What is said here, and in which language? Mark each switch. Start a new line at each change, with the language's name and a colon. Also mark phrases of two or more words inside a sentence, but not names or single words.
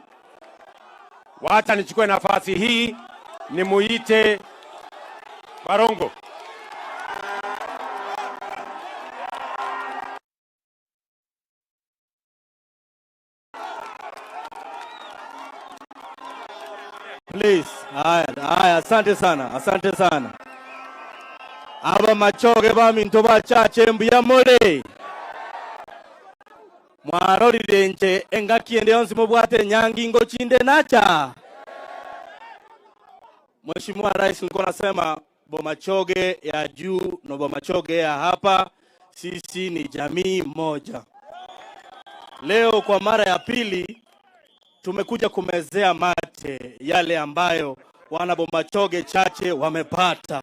Swahili: Wacha nichukue nafasi hii nimuite Barongo.
English: Please.
Swahili: Haya, asante sana. Asante sana.
Gusii: Aba Machoge baminto bachache mbuya mole. Mwarorire nje engakiende yonsi mubwate nyangingo chinde nacha.
Swahili: Mheshimiwa Rais nilikuwa nasema Bomachoge ya juu na Bomachoge ya hapa, sisi ni jamii moja. Leo kwa mara ya pili tumekuja kumezea mate yale ambayo wana Bomachoge Chache wamepata.